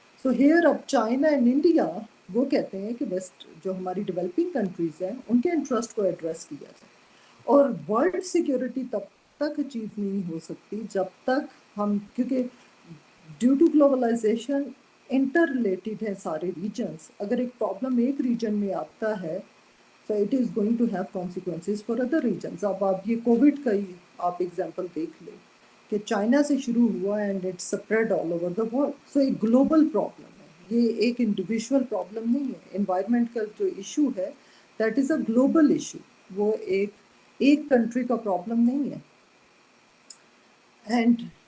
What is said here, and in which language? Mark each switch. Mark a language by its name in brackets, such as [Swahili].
[Urdu] So here اب China and India وہ کہتے ہیں کہ ویسٹ جو ہماری ڈیولپنگ کنٹریز ہیں ان کے انٹرسٹ کو ایڈریس کیا جائے. اور ورلڈ سیکیورٹی تب تک اچیو نہیں ہو سکتی جب تک ہم, کیونکہ due to globalisation inter related ہے سارے ریجنس. اگر ایک پرابلم ایک ریجن میں آتا ہے [English] so it is going to have consequences for other regions. [Urdu] اب آپ یہ کووڈ کا ہی آپ ایگزامپل دیکھ لیں کہ چائنا سے شروع ہوا [English] And it spread all over the world. [Urdu] سو ایک گلوبل پرابلم ہے, یہ ایک انڈیویژول پرابلم نہیں ہے. انوائرمنٹ کا جو ایشو ہے [English] that is a global issue, [Urdu] وہ ایک کنٹری کا پرابلم نہیں ہے. اینڈ